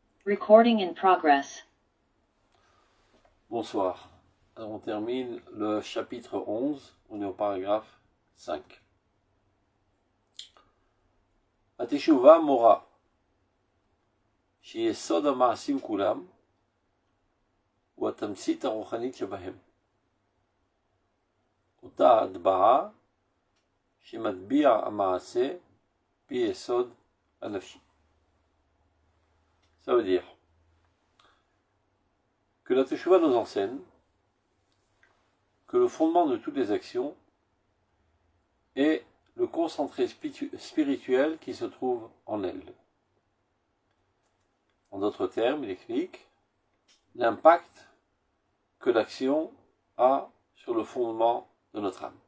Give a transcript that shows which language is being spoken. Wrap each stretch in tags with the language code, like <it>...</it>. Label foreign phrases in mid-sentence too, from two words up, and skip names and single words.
<en>Recording in progress.</en> <fr>Bonsoir. Alors on termine le chapitre 11, on est au paragraphe 5.</fr> <he>התשובה מורה, שיסוד המעשים כולם, הוא התמצית הרוחנית שבהם. אותה הטבעה שמטביע המעשה ביסוד הנפשי.</he> <fr>Ça veut dire que la Teshuvah nous enseigne que le fondement de toutes les actions est le concentré spirituel qui se trouve en elle. En d'autres termes, il explique l'impact que l'action a sur le fondement de notre âme.</fr>